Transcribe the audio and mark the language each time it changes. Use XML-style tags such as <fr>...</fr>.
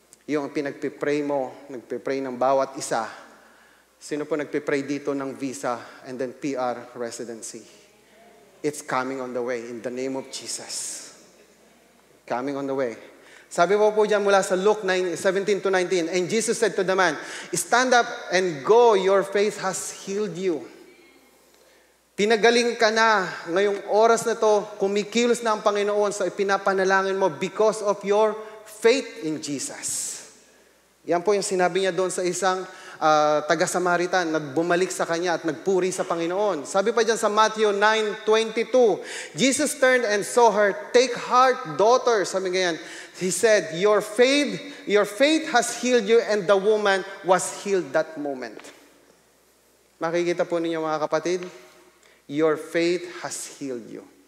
<tl>Yung pinagpipray mo, nagpipray ng bawat isa. Sino po nagpipray dito ng</tl> <en>visa and then PR residency? It's coming on the way in the name of Jesus. Coming on the way.</en> <tl>Sabi po dyan mula sa Luke 17-19,</tl> <en>and Jesus said to the man, stand up and go, your faith has healed you.</en> <tl>Pinagaling ka na, ngayong oras na to, kumikilos na ang Panginoon sa ipinapanalangin mo</tl> <en>because of your faith in Jesus.</en> <tl>Yan po yung sinabi niya doon sa isang taga-Samaritan na bumalik sa kanya at nagpuri sa Panginoon. Sabi pa dyan sa Matthew 9:22,</tl> <en>Jesus turned and saw her, take heart, daughter.</en> <tl>Sabi ganyan,</tl> <en>he said, your faith has healed you, and the woman was healed that moment.</en> <tl>Makikita po ninyo, mga kapatid,</tl> <en>your faith has healed you.</en>